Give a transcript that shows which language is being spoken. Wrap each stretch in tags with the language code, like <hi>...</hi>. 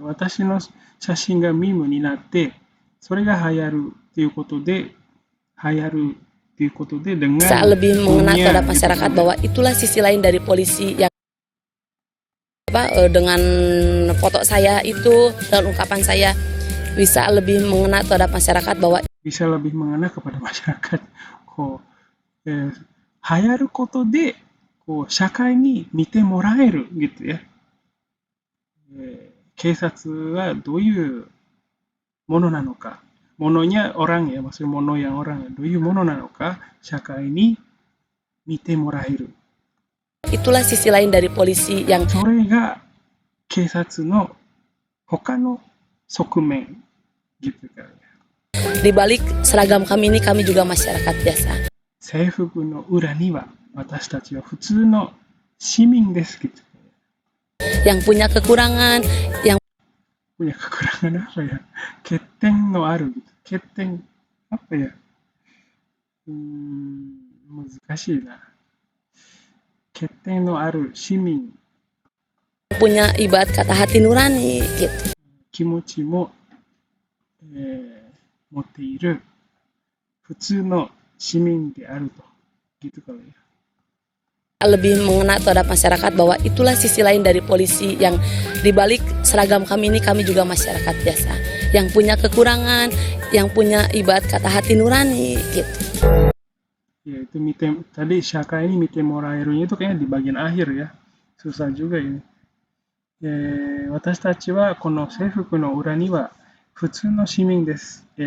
<ja>Watashi no sashin ga meme ni natte, それが流行るっていうことで、流行るっていうことで</ja> <id>dengan bisa lebih mengena punya, terhadap gitu. masyarakat bahwa itulah sisi lain dari polisi yang dengan foto saya itu dan ungkapan saya bisa lebih mengena terhadap masyarakat bahwa bisa lebih mengena kepada masyarakat.</id> <ja>こう、流行ることでこう社会に見てもらえる</ja> <id>gitu ya.</id> <ja>警察はどういうものなのか、</ja> <id>mononya orang ya, maksudnya mono yang orang ya,</id> <ja>どういうものなのか社会に見てもらえる。</ja> <id>itulah sisi lain dari polisi yang</id> <ja>それが警察の他の側面</ja> <id>gitu kan. di balik seragam kami ini kami juga masyarakat biasa.</id> <ja>制服の裏には私たちは普通の市民です</ja> <id>gitu. Yang punya kekurangan, yang punya kekurangan apa ya?</id> <ja>欠点のある</ja> <id>gitu.</id> <ja>欠点</ja> <id>apa ya?</id> <ja>難しいな。欠点のある市民。</ja> <id>punya ibarat kata hati nurani gitu.</id> <ja>気持ちも、持っている普通の市民であると。</ja> <id>gitu kali ya. Lebih mengena terhadap masyarakat bahwa itulah sisi lain dari polisi yang dibalik seragam kami ini kami juga masyarakat biasa yang punya kekurangan, yang punya ibarat kata hati nurani gitu. Ya itu tadi Shaka ini mite moraerunya itu kayaknya di bagian akhir ya, susah juga ini.</id> <ja>私たちはこの制服の裏には普通の市民です。</ja>